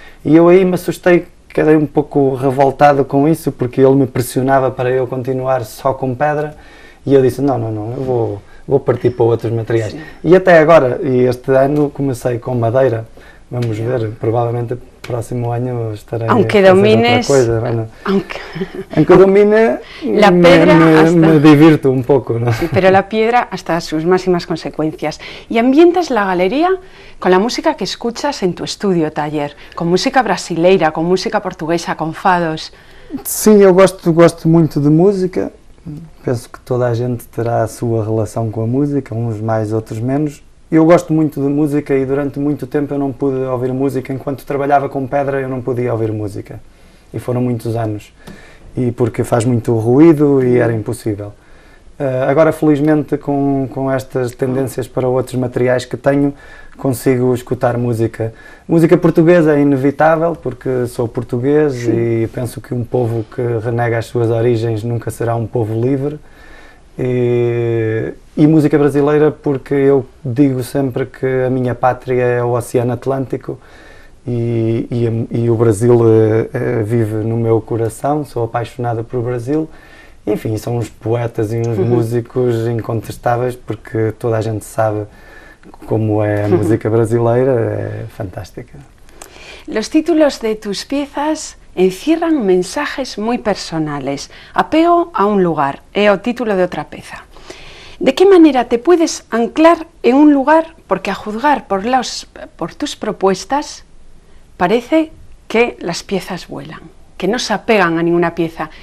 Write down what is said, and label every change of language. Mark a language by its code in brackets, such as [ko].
[pt] E eu aí me assustei, quedei um pouco revoltado com isso porque ele me pressionava para eu continuar só com pedra e eu disse: não, eu vou partir para outros materiais. Sim. E até agora, este ano comecei com madeira, vamos ver, provavelmente no próximo ano estarei a fazer outra coisa. [es] Aunque domine, me divirto un poco, ¿no? Sí, pero la piedra hasta sus máximas consecuencias. Y ambientas la galería con la música que escuchas en tu estudio taller, con música brasileira, con música portuguesa, con fados. [pt] Sim, eu gosto muito de música. Penso que toda a gente terá a sua relação com a música, uns mais, outros menos. Eu gosto muito de música e durante muito tempo eu não pude ouvir música. Enquanto trabalhava com pedra eu não podia ouvir música. E foram muitos anos. E porque faz muito ruído e era impossível. Agora, felizmente, com estas tendências para outros materiais que tenho, consigo escutar música. Música portuguesa é inevitável, porque sou português. Sim. E penso que um povo que renega as suas origens nunca será um povo livre. E música brasileira, porque eu digo sempre que a minha pátria é o Oceano Atlântico e o Brasil vive no meu coração, sou apaixonado por Brasil. Enfim, são uns poetas e uns músicos incontestáveis, porque toda a gente sabe como é a música brasileira, é fantástica. [es] Los títulos de tus piezas encierran mensajes muy personales. Apego a un lugar, [pt] é o título de outra peza. [es] ¿De qué manera te puedes anclar en un lugar? Porque a juzgar por tus propuestas, parece que las piezas vuelan, que no se apegan a ninguna pieza.